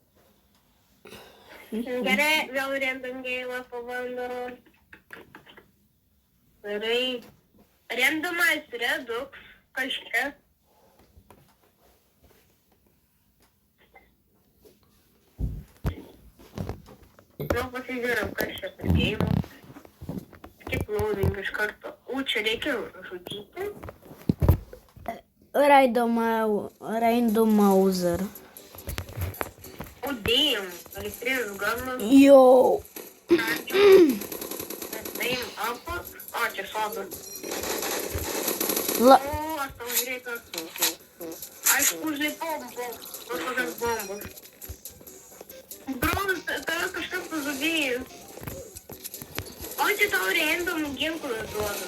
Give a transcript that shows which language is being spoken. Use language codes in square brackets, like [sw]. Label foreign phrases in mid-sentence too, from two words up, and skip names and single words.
[lt] Gerai, vėl [en] random game [lt] pabandau. Gerai. Randomas redux, kažkas. Nu, pasižiūrėjau, kas čia per game. [en] Skip loading [lt] iš karto. Čia reikia žudyti. Randomizer. O, damn. Elektrinis ganas. Jau. [en] Name up. [lt] O, čia sodas. La... O, aš tau greitai. Aišku, užlipau kažkokias bombas. Bro, tavęs kažkas nužudėjus. O, čia tau random ginklų duoda.